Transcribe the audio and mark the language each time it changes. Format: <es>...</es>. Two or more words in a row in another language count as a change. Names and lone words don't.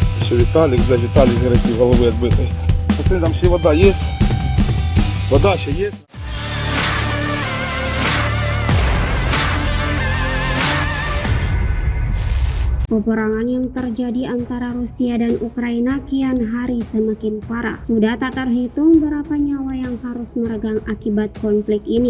<uk>Що Віталій грибів голови відбитий. Пацани, там ще вода є? Вода ще є?</uk> <id>Peperangan yang terjadi antara Rusia dan Ukraina kian hari semakin parah. Sudah tak terhitung berapa nyawa yang harus meregang akibat konflik ini.</id>